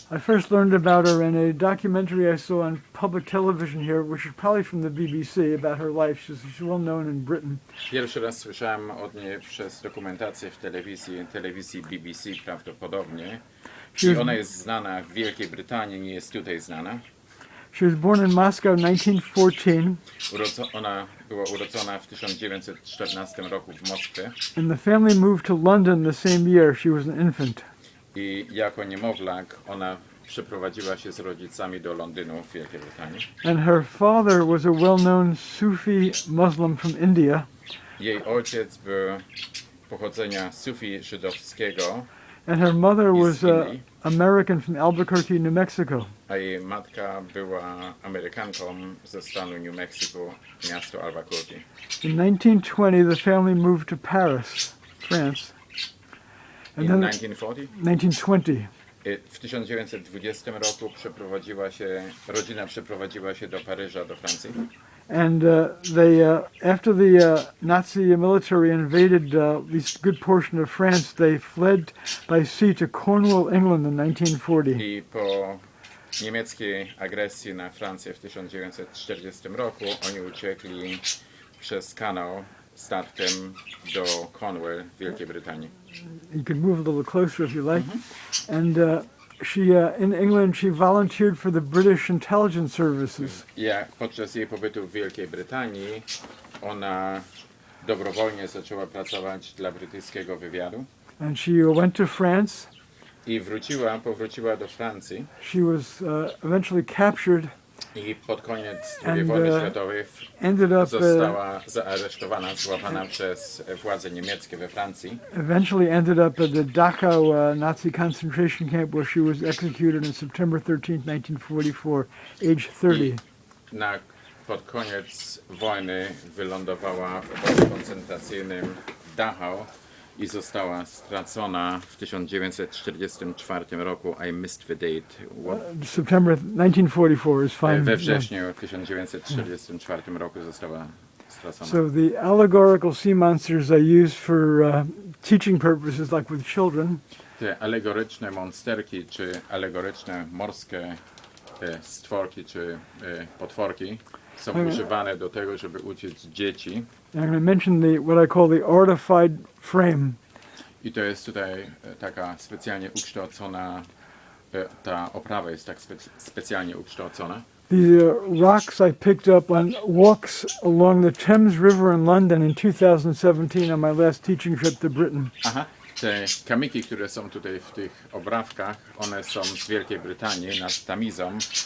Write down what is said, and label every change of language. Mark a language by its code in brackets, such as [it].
[en] I first learned about her in a documentary I saw on public television here, which is probably from the BBC, about her life. She's well known in Britain. [pl] Pierwszy raz słyszałem od niej przez dokumentację w telewizji BBC prawdopodobnie. I ona jest znana w Wielkiej Brytanii, nie jest tutaj znana. [en] She was born in Moscow in 1914. [pl] Ona była urodzona w 1914 roku w Moskwie. [en] And the family moved to London the same year. She was an infant. [pl] I jako niemowlak ona przeprowadziła się z rodzicami do Londynu w Wielkiej Brytanii. [en] And her father was a well-known Sufi Muslim from India. [pl] Jej ojciec był pochodzenia Sufi żydowskiego. [en] And her mother was American from Albuquerque, New Mexico. [pl] A jej matka była Amerykanką ze stanu New Mexico, miasto Albuquerque. [en] In 1920, the family moved to Paris, France. And In 1940? 1920. [pl] W 1920 roku rodzina przeprowadziła się do Paryża, do Francji. [en] And after the Nazi military invaded at least a good portion of France, they fled by sea to Cornwall, England in 1940. [pl] I po niemieckiej agresji na Francję w 1940 roku oni uciekli przez kanał statkiem do Cornwall w Wielkiej Brytanii. [en] You could move a little closer if you like. And she, in England, she volunteered for the British intelligence services. [pl] Podczas jej pobytu w Wielkiej Brytanii ona dobrowolnie zaczęła pracować dla brytyjskiego wywiadu. [en] And she went to France. [pl] I powróciła do Francji. [en] She was eventually captured. [pl] I pod koniec II wojny światowej została zaaresztowana, złapana przez władze niemieckie we Francji. [en] Eventually ended up at the Dachau Nazi concentration camp, where she was executed on September 13, 1944, age 30. [pl] Pod koniec wojny wylądowała w obozie koncentracyjnym w Dachau i została stracona w 1944 roku. [en] I missed the date. September 1944 is fine. [pl] We wrześniu 1944 roku została stracona. [en] So the allegorical sea monsters I use for teaching purposes, like with children. [pl] Te alegoryczne monsterki, czy alegoryczne morskie stworki, czy potworki są używane do tego, żeby uczyć dzieci. [en] I'm going to mention what I call the artified frame. [pl] I to jest tutaj taka specjalnie ukształcona, ta oprawa jest tak specjalnie ukształcona. [en] The rocks I picked up on walks along the Thames River in London in 2017 on my last teaching trip to Britain. [pl] Aha, te kamyki, które są tutaj w tych obrawkach, one są z Wielkiej Brytanii nad Tamizą.